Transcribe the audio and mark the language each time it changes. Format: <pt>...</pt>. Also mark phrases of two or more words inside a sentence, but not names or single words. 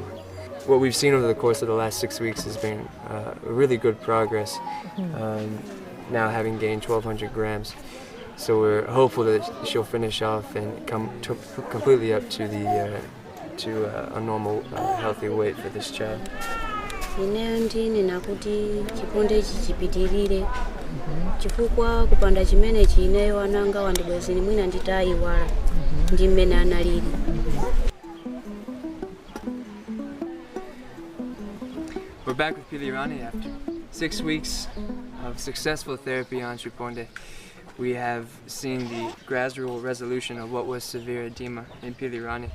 <en>What we've seen over the course of the last 6 weeks has been really good progress, now having gained 1,200 grams. So we're hopeful that she'll finish off and come completely up to a normal, healthy weight for this child.</en> <ny>Ineyo ndinena kuti chiponde ichi chipitirire chifukwa kupanda chimene chineyo ananga wandibwezini mwina nditayiwala ndi mmene analili.</ny> <en>We're back with Pilirani after 6 weeks of successful therapy on Chiponde. We have seen the gradual resolution of what was severe edema in Pilirani.</en>